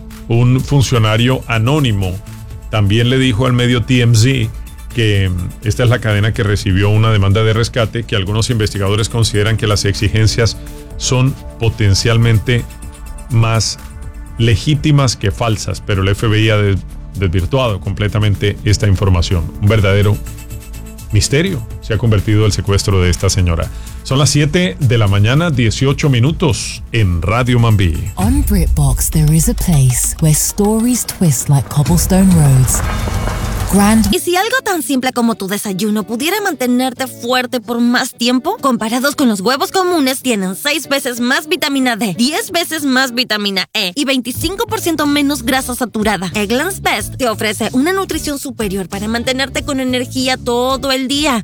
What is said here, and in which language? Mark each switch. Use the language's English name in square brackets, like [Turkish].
[Spanish] Un funcionario anónimo también le dijo al medio TMZ que esta es la cadena que recibió una demanda de rescate, que algunos investigadores consideran que las exigencias son potencialmente más legítimas que falsas, pero el FBI ha desvirtuado completamente esta información. Un verdadero misterio se ha convertido el secuestro de esta señora. Son las 7 de la mañana, 18 minutos, en Radio Mambí. [English] On BritBox, there is a place where stories twist like cobblestone roads. [Spanish] Y si algo tan simple como tu desayuno pudiera mantenerte fuerte por más tiempo, comparados con los huevos comunes, tienen 6 veces más vitamina D, 10 veces más vitamina E y 25% menos grasa saturada. Eggland's Best te ofrece una nutrición superior para mantenerte con energía todo el día.